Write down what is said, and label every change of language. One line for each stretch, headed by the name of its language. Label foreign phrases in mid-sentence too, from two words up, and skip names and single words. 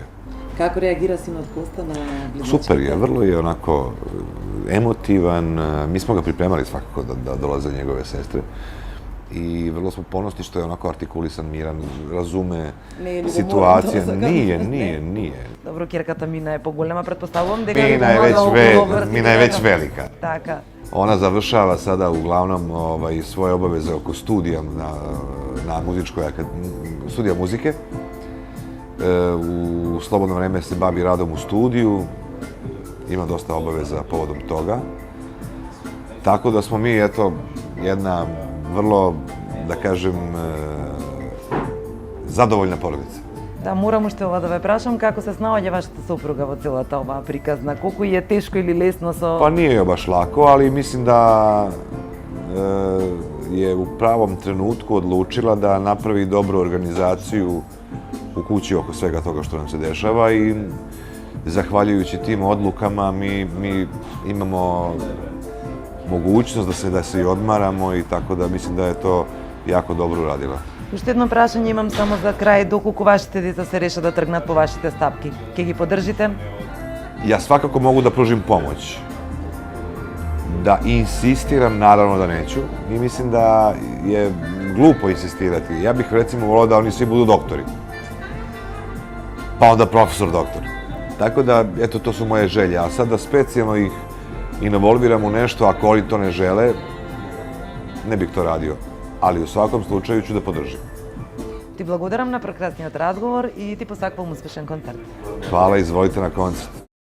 Macedonian: Како реагира синот Коста на глумечки?
Serbian: Super je, vrlo je onako emotivan, mi smo ga pripremali svakako da dolaze njegove sestre i vrlo smo ponosni što je onako artikulisan, miran, razume situacije. Nije. Dobro,
Macedonian: ќерката Мина е поголема, претпоставувам дека
Serbian: Mina je već velika.
Macedonian: Така.
Serbian: Ona završava sada uglavnom svoje obaveze oko studija na studija muzike. U slobodno vreme se bavi radom u studiju, ima dosta obaveza povodom toga. Tako da smo mi, eto, jedna vrlo, da kažem, zadovoljna porodica.
Macedonian: Да, морам уште ова да ве прашам, како се снаоѓа вашата сопруга во целата оваа приказна? Колку е тешко или лесно со...
Serbian: Pa nije joj baš lako, ali mislim da je u pravom trenutku odlučila da napravi dobru organizaciju u kući oko svega toga što nam se dešava i zahvaljujući tim odlukama mi imamo mogućnost da se i odmaramo i tako da mislim da je to jako dobro uradila.
Macedonian: Уште едно прашање имам само за крај, доколку вашите деца се решат да тргнат по вашите стапки. Ќе ги поддржите?
Serbian: Ja svakako mogu da pružim pomoć. Da insistiram, naravno da neću. I mislim da je glupo insistirati. Ja bih recimo volao da oni svi budu doktori. Pa onda profesor doktor. Tako da, eto, to su moje želje. A sad da specijalno ih involviram u nešto, ako oni to ne žele, ne bih to radio. Ali u svakom slučaju ću da podržim.
Macedonian: Ти благодарам на прекрасниот разговор и ти посакувам успешен концерт.
Serbian: Hvala, izvolite na koncert.